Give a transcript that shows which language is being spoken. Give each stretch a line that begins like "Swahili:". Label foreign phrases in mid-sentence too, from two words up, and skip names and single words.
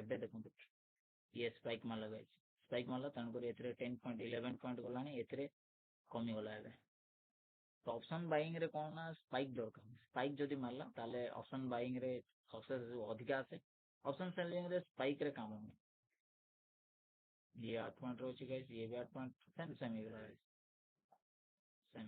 Odia: ଏବେ ଦେଖନ୍ତୁ ଇଏ ସ୍ପାଇକ୍ ମାରିଲା ଗାଇସ୍ ସ୍ପାଇକ୍ ମାରିଲା ତେଣୁକରି ଏଥିରେ 10 ପଏଣ୍ଟ 11 ପଏଣ୍ଟ ଗଲାଣି ଏଥିରେ କମିଗଲା ଏବେ। ତ
English: option buying
Odia: ରେ କଣ ନା ସ୍ପାଇକ୍ ଦରକାର। ସ୍ପାଇକ୍ ଯଦି ମାରିଲା ତାହେଲେ
English: option buying
Odia: ରେ ସକ୍ସେସ୍ ଅଧିକା ଆସେ।
English: option selling
Odia: ରେ ସ୍ପାଇକ୍ ରେ କାମ ନୁହେଁ।
Hindi: ये 8 पॉइंट रही गाइस ये भी 8 पॉइंट सेम सेम
Odia: ହେଇଗଲା guys ସେମ୍।